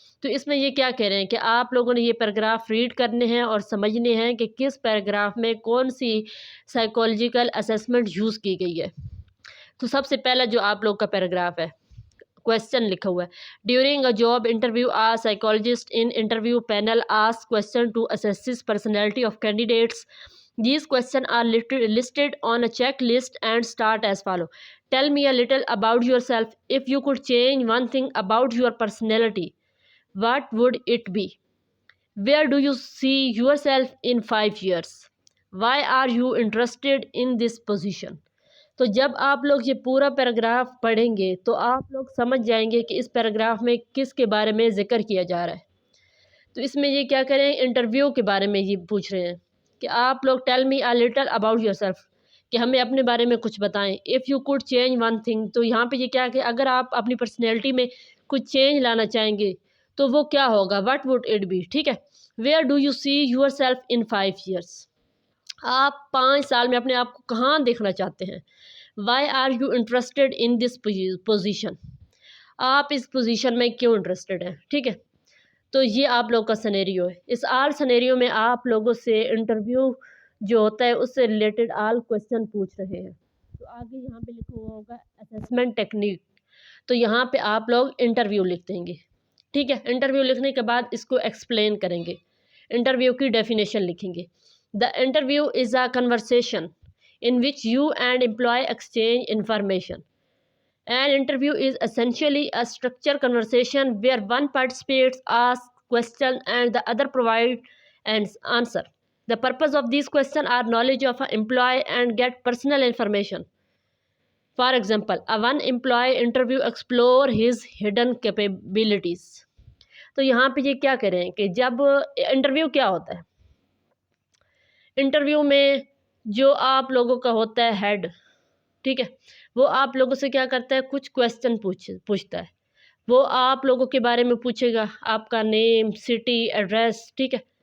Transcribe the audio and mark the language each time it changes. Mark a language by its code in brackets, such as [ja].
[hi] तो इसमें ये क्या कह रहे हैं कि आप लोगों ने ये पैराग्राफ रीड करने हैं और समझने हैं कि किस पैराग्राफ में कौन सी साइकोलॉजिकल असेसमेंट यूज़ की गई है। तो सबसे पहला जो आप लोग का पैराग्राफ है, क्वेश्चन लिखा हुआ है, [en] During a job interview a psychologist in interview panel ask question to assess personality of candidates. These questions are listed on a checklist and start as follow. Tell me a little about yourself. If you could change one thing about your personality, what would it be? Where do you see yourself in 5 years? Why are you interested in this position? [hi] तो जब आप लोग ये पूरा paragraph पढ़ेंगे तो आप लोग समझ जाएंगे कि इस पैराग्राफ में किसके बारे में ज़िक्र किया जा रहा है। तो इसमें ये क्या करें, इंटरव्यू के बारे में ये पूछ रहे हैं कि आप लोग [en] tell me a little about yourself, [hi] कि हमें अपने बारे में कुछ बताएं। [en] if you could change one thing, [hi] तो यहाँ पे ये क्या कि अगर आप अपनी पर्सनैलिटी में कुछ चेंज लाना चाहेंगे तो वो क्या होगा, [en] what would it be, [hi] ठीक है। [en] where do you see yourself in 5 years, [hi] आप 5 साल में अपने आप को कहाँ देखना चाहते हैं। [en] why are you interested in this position, [hi] आप इस पोजीशन में क्यों इंटरेस्टेड हैं, ठीक है। तो ये आप लोग का सिनेरियो है। इस आल सिनेरियो में आप लोगों से इंटरव्यू जो होता है उससे रिलेटेड आल क्वेश्चन पूछ रहे हैं। तो आगे यहाँ पे लिखा हुआ होगा असेसमेंट टेक्निक, तो यहाँ पे आप लोग इंटरव्यू लिख देंगे, ठीक है। इंटरव्यू लिखने के बाद इसको एक्सप्लेन करेंगे, इंटरव्यू की डेफिनेशन लिखेंगे। [en] The interview is a conversation in which you and employee exchange information. An interview is essentially a structured conversation where one participant asks questions and the other provides an answer. The purpose of these questions are knowledge of an employee and get personal information. For example, a one employee interview explore his hidden capabilities. [hi] तो यहाँ पे ये क्या करें कि जब interview क्या होता है, इंटरव्यू में जो आप लोगों का होता है हेड, ठीक है, वो आप लोगों से क्या करता है, कुछ क्वेश्चन पूछता है। वो आप लोगों के बारे में पूछेगा, आपका नेम, सिटी, एड्रेस, ठीक है।